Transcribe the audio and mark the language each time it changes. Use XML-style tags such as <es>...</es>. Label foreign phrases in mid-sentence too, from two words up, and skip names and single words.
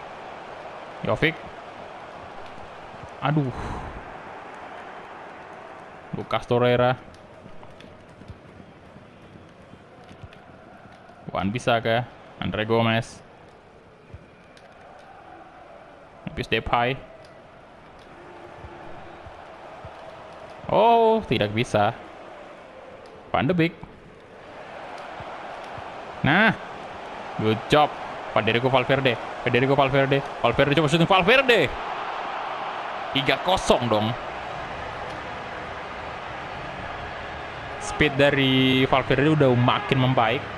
<id>aduh, Lucas Torreira, Wan-Bissaka, Andre Gomez, Memphis Depay. Oh, tidak bisa. Van de Beek. Nah,</id> <en>good job.</en> <id>Federico Valverde coba shooting. Valverde 3-0 dong. Speed dari Valverde udah makin membaik.</id>